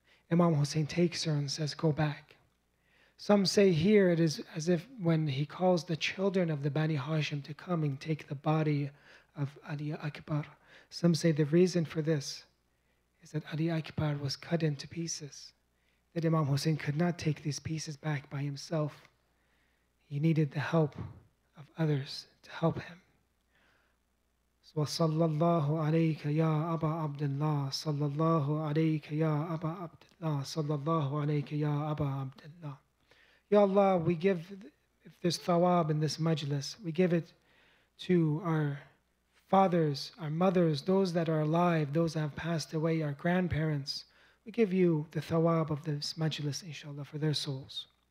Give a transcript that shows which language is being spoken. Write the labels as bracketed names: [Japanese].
[English] Imam Hussein takes her and says, go back. Some say here it is as if when he calls the children of the Bani Hashim to come and take the body of Ali Akbar. Some say the reason for this is that Ali Akbar was cut into pieces, that Imam Hussein could not take these pieces back by himself. He needed the help of others to help him. [Arabic] وصلى الله عليك يا أبا عبد الله صلى الله عليك يا أبا عبد الله صلى الله عليك يا أبا عبد الله. [English] Ya Allah, we give, if there's thawab in this majlis, we give it to our fathers, our mothers, those that are alive, those that have passed away, our grandparents. We give you the thawab of this majlis, inshallah, for their souls.